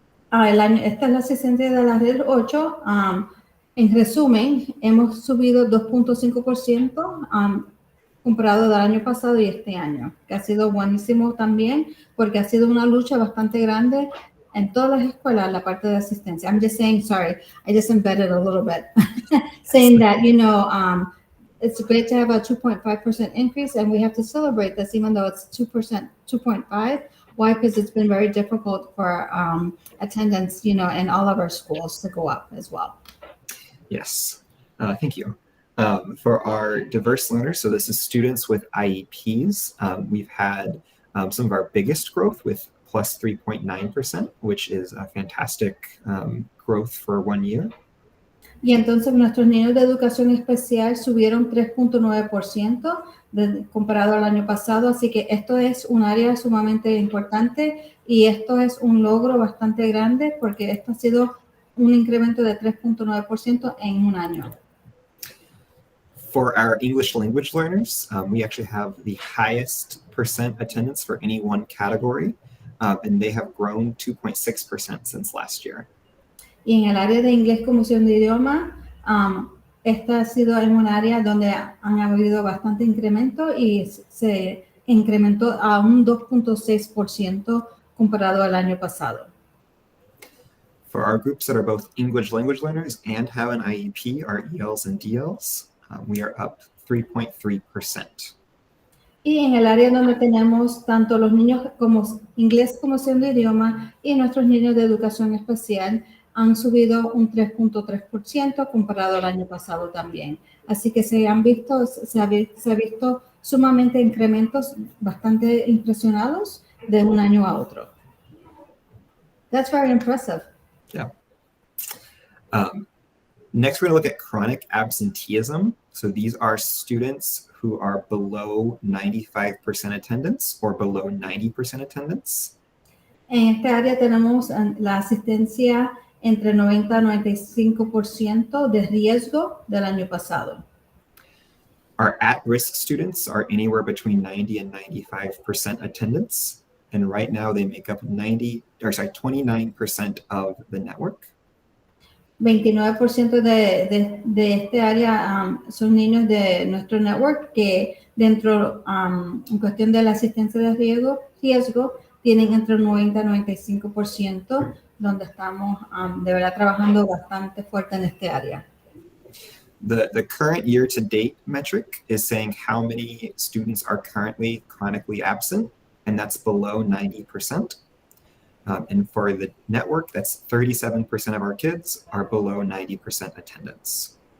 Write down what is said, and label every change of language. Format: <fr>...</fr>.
<es>Esta es la asistencia de la red 8. En resumen, hemos subido 2.5% comparado del año pasado y este año, que ha sido buenísimo también, porque ha sido una lucha bastante grande en todas las escuelas, la parte de asistencia.</es> <en>I'm just saying, sorry, I just embedded a little bit, saying that, it's great to have a 2.5% increase, and we have to celebrate this, even though it's 2%, 2.5%. Why? Because it's been very difficult for attendance, in all of our schools to go up as well. Yes, thank you. For our diverse learners, so this is students with IEPs, we've had some of our biggest growth with plus 3.9%, which is a fantastic growth for 1 year.</en> <es>Y entonces nuestros niños de educación especial subieron 3.9% comparado al año pasado, así que esto es un área sumamente importante y esto es un logro bastante grande porque esto ha sido un incremento de 3.9% en un año.</es> <en>For our English language learners, we actually have the highest percent attendance for any one category, and they have grown 2.6% since last year.</en> <es>Y en el área de inglés como opción de idioma, esta ha sido en un área donde han habido bastante incremento y se incrementó a un 2.6% comparado al año pasado.</es> <en>For our groups that are both English language learners and have an IEP, our ELs and DLs, we are up 3.3%.</en> <es>Y en el área donde tenemos tanto los niños como inglés como opción de idioma y nuestros niños de educación especial, han subido un 3.3% comparado al año pasado también. Así que se ha visto sumamente incrementos bastante impresionados de un año a otro.</es> <en>That's very impressive. Yeah. Next, we're going to look at chronic absenteeism. So these are students who are below 95% attendance or below 90% attendance.</en> <es>En esta área tenemos la asistencia entre 90 y 95% de riesgo del año pasado.</es> <en>Our at-risk students are anywhere between 90 and 95% attendance. And right now they make up 29% of the network.</en> <es>29% de este área son niños de nuestro network que dentro, en cuestión de la asistencia de riesgo tienen entre 90 y 95%, donde estamos de verdad trabajando bastante fuerte en este área.</es> <en>The current year-to-date metric is saying how many students are currently chronically absent, and that's below 90%. And for the network, that's 37% of our kids are below 90% attendance.</en>